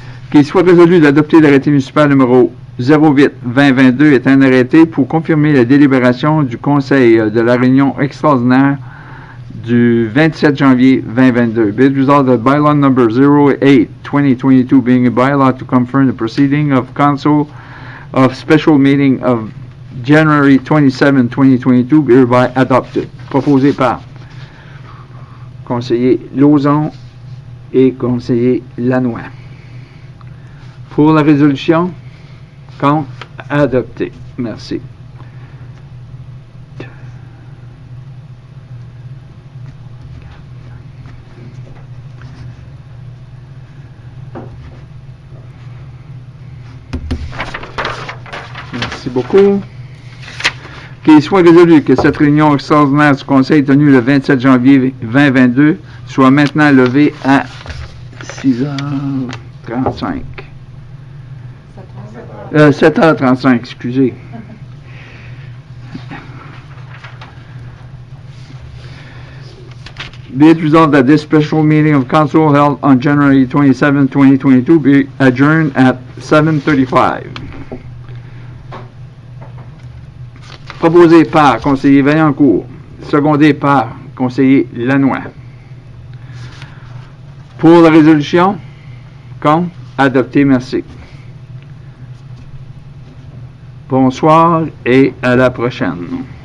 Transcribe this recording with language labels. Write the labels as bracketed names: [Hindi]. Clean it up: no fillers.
[French] Qu'il soit résolu d'adopter l'arrêté municipal numéro 08-2022 est un arrêté pour confirmer la délibération du Conseil de la réunion extraordinaire du 27 janvier 2022. [English] Be it resolved that bylaw number 08-2022 being a bylaw to confirm the proceeding of council of special meeting of January 27, 2022 be hereby adopted. [French] Proposé par conseiller Lauzon et conseiller Lannoy. Pour la résolution, contre, adopté. Merci. Merci beaucoup. Qu'il soit résolu que cette réunion extraordinaire du Conseil tenue le 27 janvier 2022 soit maintenant levée à 6h35. 7h35, excusez. [English] Be it resolved that this special meeting of council held on January 27, 2022 be adjourned at 7:35. [French] Proposé par conseiller Vaillancourt, secondé par conseiller Lannoy. Pour la résolution, contre, adopté, merci. Bonsoir et à la prochaine.